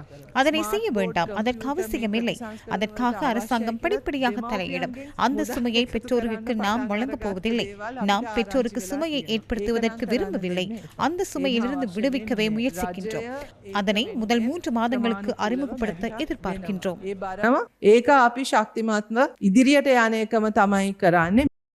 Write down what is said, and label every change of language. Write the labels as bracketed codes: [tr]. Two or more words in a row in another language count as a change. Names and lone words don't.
[ta] அதனை செய்ய வேண்டாம். அதற்கு அவசியமில்லை. அதற்காக அரசாங்கம் படிப்படியாக தலையிடும். அந்த சுமையை பெற்றோருக்கு நாம் வழங்கப் போவதில்லை. நாம் பெற்றோருக்கு சுமையை ஏற்படுத்துவதற்கு விரும்பவில்லை. அந்த சுமையிலிருந்து விடுவிக்கவே முயற்சிக்கின்றோம். அதனை முதல் 3 மாதங்களுக்கு அறிமுகப்படுத்த எதிர்பார்க்கின்றோம். [si] ඒක අපි ශක්තිමත්ව ඉදිරියට යන එකම තමයි කරන්නේ.